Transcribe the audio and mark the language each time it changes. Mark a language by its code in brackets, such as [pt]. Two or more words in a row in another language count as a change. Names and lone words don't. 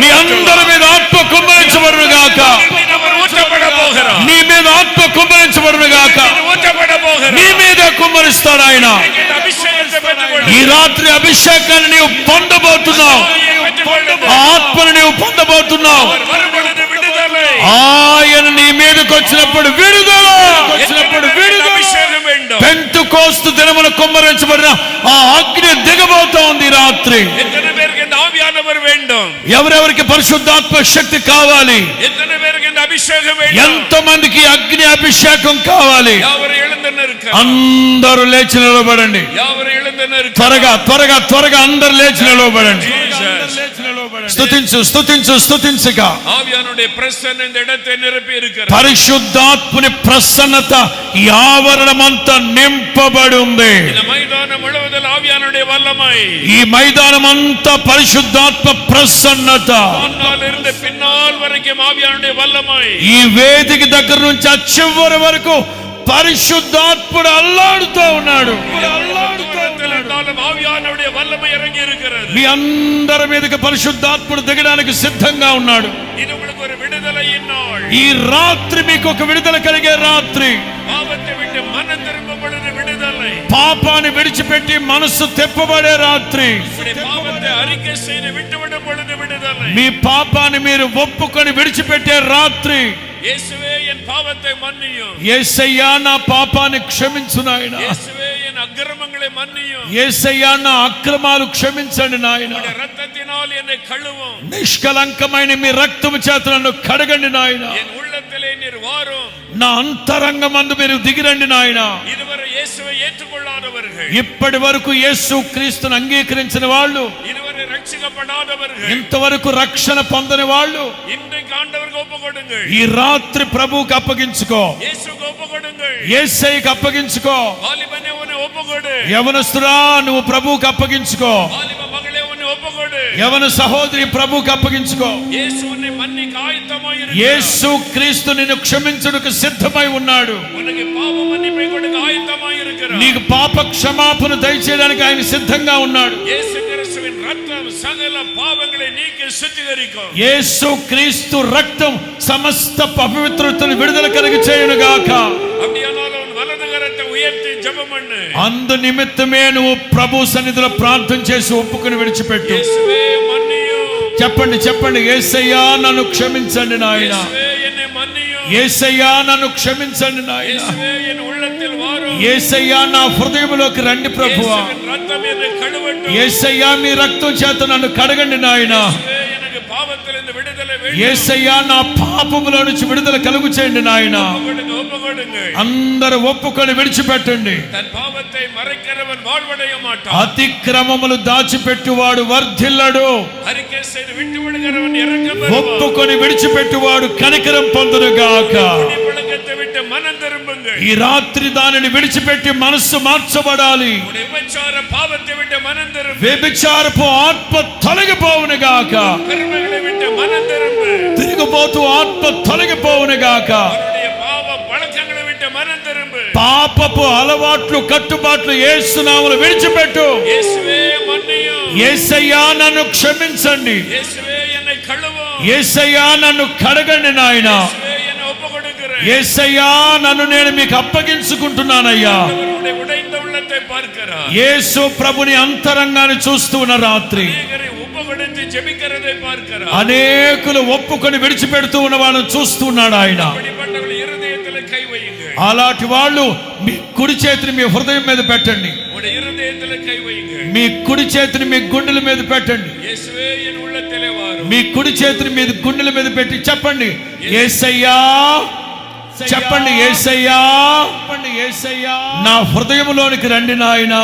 [te] మీ అందరి మీద ఆత్మ కుమ్మరించబడును గాక. [ta] ஊற்றப்பட போகிறார். [te] నీ మీద ఆత్మ కుమ్మరించబడును గాక. [ta] ஊற்றப்பட போகிறார். [te] నీ మీద కుమ్మరిస్తాడు ఆయన. [ta] அபிஷேகத்தை பெற்றுக்கொள். [te] ఈ రాత్రి అభిషేకాన్ని నీవు పొందబోతున్నావు. ఆ ఆత్మను నీవు పొందబోతున్నావు. [ta] வரும் பொழுது விடுதலை. [te] ఆయన నీ మీదకి వచ్చినప్పుడు విడుదల. [ta] அபிஷேகம் வேண்டும். [te] పెంతెకోస్తు దినమున కుమ్మరించబడిన ఆ అగ్ని దిగబోతా ఉంది ఈ రాత్రి. [ta] எத்தனை பேருக்கு இந்த ஆவியானவர் வேண்டும்? [te] ఎవరెవరికి పరిశుద్ధాత్మ శక్తి కావాలి? [ta] எத்தனை பேருக்கு இந்த அபிஷேகம் வேண்டும்? [te] ఎంత మందికి అగ్ని అభిషేకం కావాలి? [ta] யாவர் எழுந்து நிற்க. [te] అందరూ లేచి నిలబడండి. [ta] யாவர் எழுந்து நிற்க. [te] త్వరగా అందరూ లేచి నిలబడండి. స్తుతించుగా. [ta] ஆவியானுடைய பிரசன்னம் இந்த இடத்தை நிரப்பி இருக்கிறது. [te] పరిశుద్ధాత్మని ప్రసన్నత ఈ ఆవరణమంతా నింపబడి ఉంది. [ta] இந்த மைதானம் முழுவதும் ஆவியானுடைய வல்லமை. [te] ఈ మైదానం అంతా పరిశుద్ధాత్మ ప్రసన్నత. [ta] முன்னாலிருந்து பின்னால் வரைக்கும் ஆவியானுடைய வல்லமை. [te] ఈ వేదిక దగ్గర నుంచి ఆ చివరి వరకు పరిశుద్ధాత్ముడు అల్లాడుతూ ఉన్నాడు. [ta] ஆவியானுடைய வல்லமை இறங்கி இருக்கிறது. [te] మీ అందరి మీదకి పరిశుద్ధాత్ముడు దిగడానికి సిద్ధంగా ఉన్నాడు. [ta] இது உங்களுக்கு ஒரு விடுதலையின் நாள். [te] ఈ రాత్రి మీకు ఒక విడుదల కలిగే రాత్రి. [ta] பாவத்தை விட்டு மனம் திரும்பும் பொழுது விடுதலை. [te] పాపాన్ని విడిచిపెట్టి మనస్సు తెప్పబడే రాత్రి. [ta] பாவத்தை அறிக்கை செய்து விட்டுவிடும் பொழுது விடுதலை. [te] మీ పాపాన్ని మీరు ఒప్పుకొని విడిచిపెట్టే రాత్రి. [ta] இயேசுவே என் பாவத்தை மன்னியும். [te] యేసయ్యా నా పాపాన్ని క్షమించు నాయనా. [ta] இயேசுவே என் அக்கிரமங்களை மன்னியும். [te] యేసయ్యా నా అక్రమాలు క్షమించండి నాయనా. [ta] உம்முடைய இரத்தத்தினால் என்னை கழுவும். [te] నిష్కలంకమైన మీ రక్తము చేత నన్ను కడగండి నాయనా. [ta] என் உள்ளத்திலே நீர் வாரும். [te] నా అంతరంగమందు మీరు దిగిరండి నాయనా. [ta] இதுவரை இயேசுவை ஏற்றுக்கொள்ளாதவர்கள், [te] ఇప్పటి వరకు యేసు క్రీస్తును అంగీకరించిన వాళ్ళు, [ta] இதுவரை రక్షించబడాதவர்கள், [te] ఇంతవరకు రక్షణ పొందని వాళ్ళు [ta] இன்றைக்கு ஆண்டவருக்கு ஒப்புக்கொடுங்கள். [te] ఈ రాత్రి ప్రభువుకి అప్పగించుకో, [ta] இயேசுக்கு ஒப்புக்கொடுங்கள். [te] యేసయ్యకి అప్పగించుకో. [ta] வாலிபனே உன்னை ஒப்புக்கொடு. [te] యవనస్తురా నువ్వు ప్రభువుకి అప్పగించుకో. [ta] வாலிப மகளே உன்னை ஒப்புக்கொடு. [te] యవన సహోదరి ప్రభువుకి అప్పగించుకో. [ta] இயேசு உன்னை மன்னிக்க ஆயத்தமாய் இருக்கிறார். [te] యేసు క్రీస్తు నిన్ను క్షమించుటకు సిద్ధమై ఉన్నాడు. [ta] உனக்கு பாவ மன்னிப்பை கொடுக்க ஆயத்தமாய் இருக்கிறார். [te] నీకు పాప క్షమాపణ దయచేయడానికి ఆయన సిద్ధంగా ఉన్నాడు. [ta] இயேசு கிறிஸ்துவின் ரத்தம் சகல பாவங்களை நீக்கி சுத்திகரிக்கும். [te] యేసు క్రీస్తు రక్తం సమస్త అపవిత్రతను విడుదల కలిగి చేయును గాక. [ta] அப்படியானால் உன் வலது கரத்தை உயர்த்தி ஜெபம் பண்ணு. [te] అందు నిమిత్తమే నువ్వు ప్రభు సన్నిధిలో ప్రార్థన చేసి ఒప్పుకొని విడిచిపెట్టు. [ta] இயேசுவே மன்னியும். [te] చెప్పండి చెప్పండి, యేసయ్యా నన్ను క్షమించండి నాయన. [ta] இயேசுவே என்னை மன்னியும். [te] యేసయ్యా నన్ను క్షమించండి నాయన. [ta] இயேசுவே என் உள்ளத்தில் வாரும். [te] యేసయ్యా నా హృదయంలోకి రండి ప్రభువా. [ta] இயேசுவின் ரத்தம் என்னை கழுவட்டும். [te] యేసయ్యా మీ రక్తం చేత నన్ను కడగండి నాయన. [ta] இயேசுவே எனக்கு பாவத்திலிருந்து விடுதலை வேண்டும். [te] యేసయ్యా నా పాపములో నుంచి విడుదల కలుగు చేయండి నాయన. [ta] ஒப்புக்கொடுங்க. [te] అందరూ ఒప్పుకొని విడిచిపెట్టండి. [ta] தன் பாவத்தை மறைக்கிறவன் வாழ்வடைய மாட்டான். [te] అతిక్రమములు దాచిపెట్టువాడు వర్ధిల్లడు. [ta] அறிக்கை செய்து விட்டு விடுகிறவன் இரக்கம் பெறுவான். [te] ఒప్పుకొని విడిచిపెట్టువాడు కనికరం పొందును గాక. [ta] பழக்கத்தை விட்டு மனம் திரும்புங்கள். [te] ఈ రాత్రి దానిని విడిచిపెట్టి మనస్సు మార్చబడాలి. [ta] விபச்சார பாவத்தை விட்டு மனம் திரும்பு. [te] వ్యభిచారపు ఆత్మ తొలగిపోవును గాక. [ta] கர்மங்களை விட்டு மனம் திரும்பு. [te] తిరిగిపోతూ ఆత్మ తొలగిపోవును గాక. [ta] அவருடைய பாவ பழக்கங்களை விட்டு மனம் திரும்பு. [te] పాపపు అలవాట్లు కట్టుబాట్లు యేసు నామములో విడిచిపెట్టు. [ta] இயேசுவே மன்னியும். [te] యేసయ్యా నన్ను క్షమించండి. [ta] இயேசுவே என்னை கழுவும். [te] యేసయ్యా నన్ను కడగండి నాయన. [ta] இயேசுவே என்னை ஒப்புக்கொடுக்கிறேன். [te] యేసయ్యా నన్ను నేను మీకు అప్పగించుకుంటున్నానయ్యా. [ta] அவருடைய உடைந்த உள்ளத்தை பார்க்கிறார். [te] యేసు ప్రభుని అంతరంగాన్ని చూస్తూ ఉన్న రాత్రి [ta] அநேகரை ஒப்புக்கொடுத்து ஜெபிக்கிறதை பார்க்கிறார். [te] అనేకులు ఒప్పుకొని విడిచిపెడుతూ ఉన్న వాళ్ళని చూస్తున్నాడు ఆయన. [ta] அப்படிப்பட்டவர்கள் இருதயத்தில் கை வையுங்கள். [te] అలాంటి వాళ్ళు మీ కుడి చేతిని మీ హృదయం మీద పెట్టండి. [ta] உடைய இருதயத்தில் கை வையுங்கள். [te] మీ కుడి చేతిని మీ గుండెల మీద పెట్టండి. [ta] இயேசுவே என் உள்ளத்திலே வாரும். [te] మీ కుడి చేతిని మీ గుండెల మీద పెట్టి చెప్పండి, యేసయ్యా. చెప్పండి, యేసయ్యా. నా హృదయంలోనికి రండి నాయనా.